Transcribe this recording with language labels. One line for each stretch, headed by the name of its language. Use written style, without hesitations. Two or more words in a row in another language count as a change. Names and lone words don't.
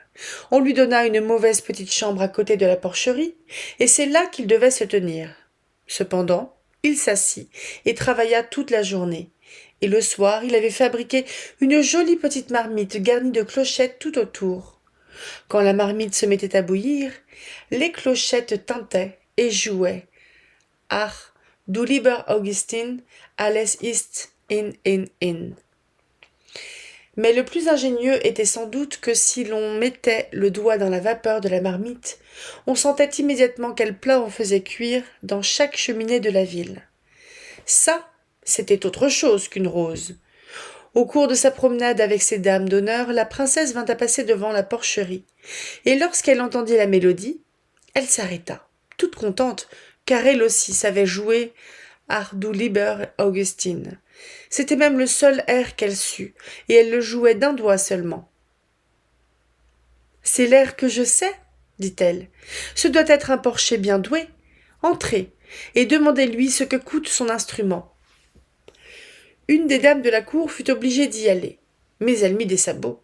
French: On lui donna une mauvaise petite chambre à côté de la porcherie, et c'est là qu'il devait se tenir. Cependant, il s'assit et travailla toute la journée. Et le soir, il avait fabriqué une jolie petite marmite garnie de clochettes tout autour. Quand la marmite se mettait à bouillir, les clochettes tintaient et jouaient.
German: Ach, du lieber Augustin, alles ist in.
French: Mais le plus ingénieux était sans doute que si l'on mettait le doigt dans la vapeur de la marmite, on sentait immédiatement quel plat on faisait cuire dans chaque cheminée de la ville. Ça, c'était autre chose qu'une rose. Au cours de sa promenade avec ses dames d'honneur, la princesse vint à passer devant la porcherie, et lorsqu'elle entendit la mélodie, elle s'arrêta, toute contente, car elle aussi savait jouer Ach du lieber Augustin. C'était même le seul air qu'elle sut, et elle le jouait d'un doigt seulement. « C'est l'air que je sais, dit-elle. Ce doit être un porcher bien doué. Entrez, et demandez-lui ce que coûte son instrument. » Une des dames de la cour fut obligée d'y aller, mais elle mit des sabots.